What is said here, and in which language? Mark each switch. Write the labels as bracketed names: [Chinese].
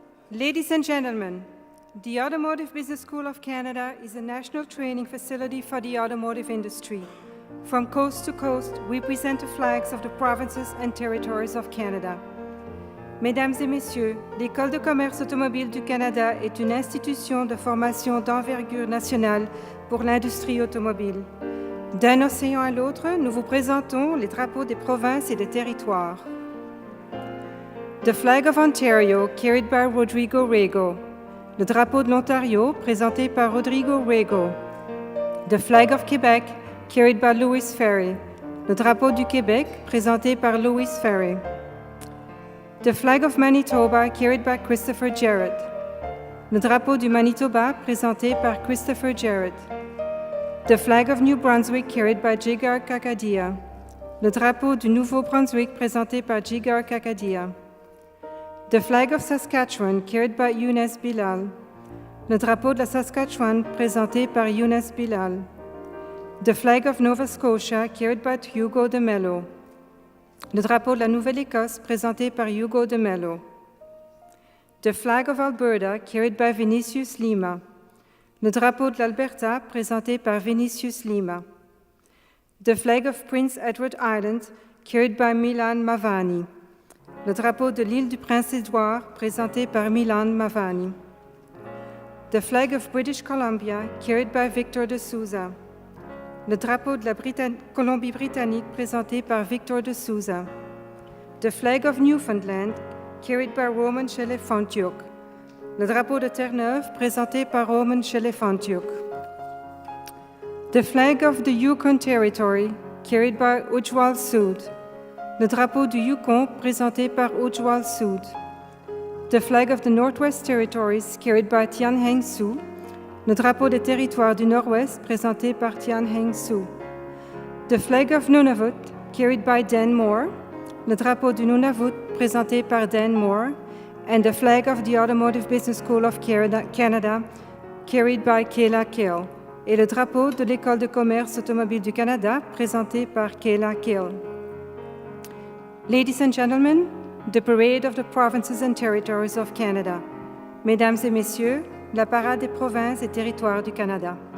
[English] Ladies and gentlemen, the Automotive Business School of Canada is a national training facility for the automotive industry. From coast to coast, we present the flags of the provinces and territories of Canada. [French] Mesdames et messieurs, l'École de commerce automobile du Canada est une institution de formation d'envergure nationale pour l'industrie automobile. D'un océan à l'autre, nous vous présentons les drapeaux des provinces et des territoires. [English] The flag of Ontario, carried by Rodrigo Rego. [French] Le drapeau de l'Ontario, présenté par Rodrigo Rego. [English] The flag of Quebec, carried by Louis Ferry. [French] Le drapeau du Québec, présenté par Louis Ferry. [English] The flag of Manitoba, carried by Christopher Jarrett. [French] Le drapeau du Manitoba, présenté par Christopher Jarrett. [English] The flag of New Brunswick, carried by Jigar Kakadia. [French] Le drapeau du Nouveau-Brunswick, présenté par Jigar Kakadia. [English] The flag of Saskatchewan, carried by Younes Bilal. [French] Le drapeau de la Saskatchewan, présenté par Younes Bilal. [English] The flag of Nova Scotia, carried by Hugo de Mello. [French] Le drapeau de la Nouvelle-Écosse, présenté par Hugo de Mello. [English] The flag of Alberta, carried by Vinicius Lima. [French] Le drapeau de l'Alberta, présenté par Vinicius Lima. [English] The flag of Prince Edward Island, carried by Milan Mavani. [French] Le drapeau de l'île du Prince-Édouard, présenté par Milan Mavani. [English] The flag of British Columbia, carried by Victor de Souza. [French] Le drapeau de la Colombie-Britannique, présenté par Victor de Souza. [English] The flag of Newfoundland, carried by Roman Chelefontiuk. [French] Le drapeau de Terre-Neuve, présenté par Roman Chelefontiuk. [English] The flag of the Yukon Territory, carried by Ujwal Sood. [French] Le drapeau du Yukon, présenté par Ujwal Sood. [English] The flag of the Northwest Territories, carried by Tian Heng Su. [French] Le drapeau des territoires du Nord-Ouest, présenté par Tian Heng Su. [English] The flag of Nunavut, carried by Dan Moore. [French] Le drapeau du Nunavut, présenté par Dan Moore. [English] And the flag of the Automotive Business School of Canada, carried by Kayla Kill. [French] Et le drapeau de l'École de commerce automobile du Canada, présenté par Kayla Kill. [English] Ladies and gentlemen, the parade of the provinces and territories of Canada. [French] Mesdames et messieurs, la parade des provinces et territoires du Canada.